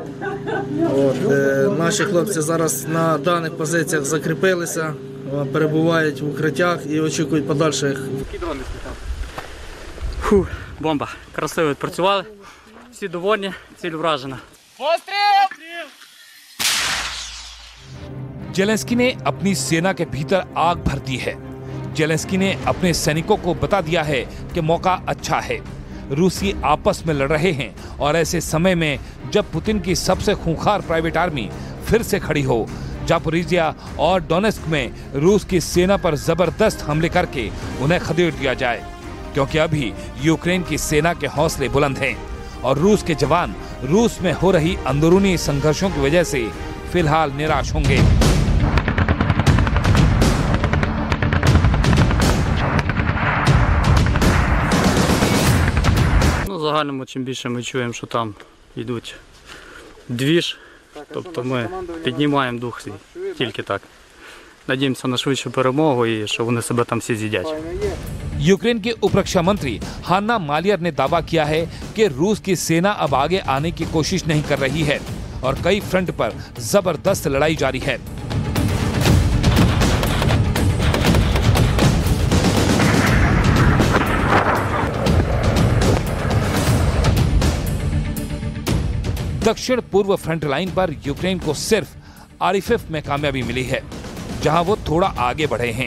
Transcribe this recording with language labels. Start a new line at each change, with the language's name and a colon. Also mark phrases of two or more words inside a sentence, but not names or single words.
Ukrainian: Наші хлопці зараз на даних позиціях закріпилися, перебувають в укриттях і очікують подальших. Бомба. Красиво відпрацювали. Всі довольні, ціль вражена.
Hindi: जेलेंस्की ने अपनी सेना के भीतर आग भर दी है। जेलेंस्की ने अपने सैनिकों को बता दिया है कि मौका अच्छा है। रूसी आपस में लड़ रहे हैं और ऐसे समय में जब पुतिन की सबसे खूंखार
English: private army
Hindi: फिर से खड़ी हो, जापोरिजिया और डोनेस्क में रूस की सेना पर जबरदस्त हमले करके उन्हें खदेड़ दिया जाए, क्योंकि अभी यूक्रेन की सेना के हौसले बुलंद हैं और रूस के जवान रूस में हो रही अंदरूनी संघर्षों की वजह से फिलहाल निराश होंगे।
Ukrainian: В загальному, чим більше ми чуємо, що там йдуть двіж, тобто ми піднімаємо дух свій, тільки так. Надіємося на швидшу перемогу і що вони себе там всі з'їдять.
Hindi: यूक्रेन के उपरक्षा मंत्री हान्ना मालियर ने दावा किया है कि रूस की सेना अब आगे आने की कोशिश नहीं कर रही है और कई फ्रंट पर जबरदस्त लड़ाई जारी है। दक्षिण पूर्व
English: front line
Hindi: पर यूक्रेन को सिर्फ आरिफिफ में कामयाबी मिली है, जहां वो थोड़ा आगे बढ़े हैं।